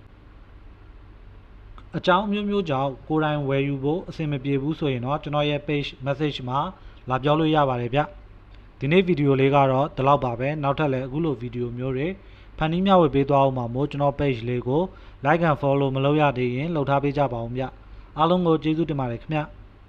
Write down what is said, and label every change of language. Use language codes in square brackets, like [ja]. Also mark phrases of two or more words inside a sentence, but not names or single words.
[my] အကြောင်းမျိုးမျိုးကြောင့်ကိုယ်တိုင်ဝယ်ယူဖို့အဆင်မပြေဘူးဆိုရင်တော့ကျွန်တော်ရဲ့ [en] page message [my] မှာလာပြောလို့ရပါတယ်ဗျဒီနေ့ဗီဒီယိုလေးကတော့ဒီလောက်ပါပဲနောက်ထပ်လည်းအခုလိုဗီဒီယိုမျိုးတွေဖန်တီးမျှဝေပေးသွားအောင်ပါမို့ကျွန်တော် page လေးကို [en] like and follow [my] မလုပ်ရသေးရင်လုပ်ထားပေးကြပါဦးဗျအားလုံးကိုကျေးဇူးတင်ပါတယ်ခင်ဗျ